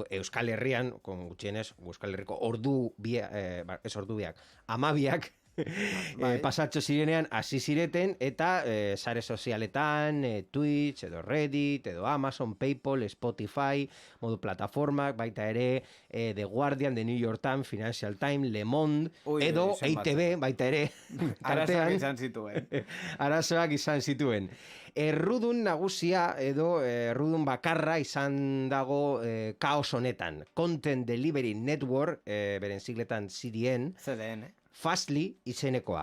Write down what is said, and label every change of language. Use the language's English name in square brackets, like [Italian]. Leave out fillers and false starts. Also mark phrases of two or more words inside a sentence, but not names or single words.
[Basque] Euskal Herrian, gutxienez Euskal Herriko ordubiak 12 pasatxo zirenean hasi zireten eta sare sozialetan, Twitch edo Reddit edo Amazon, PayPal, Spotify, modu plataformak, baita ere The Guardian, The New York Times, Financial Times, Le Monde edo EITB, baita ere arazoak izan zituen. Errudun nagusia edo errudun bakarra izan dago kaos honetan. [English] Content Delivery Network, [Basque] beren sigletan CDN, Fastly izenekoa.